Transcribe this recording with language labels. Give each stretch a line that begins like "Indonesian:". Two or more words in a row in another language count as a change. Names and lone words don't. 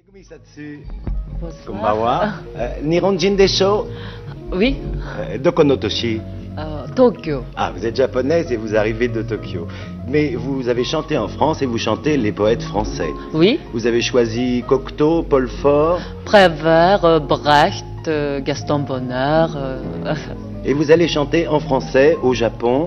French: Satsu. Bonsoir.
Japanese: Konbawa. 日本人でしょ?
French: Oui,
Japanese: どこの都市? Tokyo.
French: Ah, vous êtes japonaise et vous arrivez de Tokyo. Mais vous avez chanté en France et vous chantez les poètes français. Oui, Vous avez choisi Cocteau, Paul Fort. Prévert, Brecht, Gaston Bonheur. Et vous allez chanter en français au Japon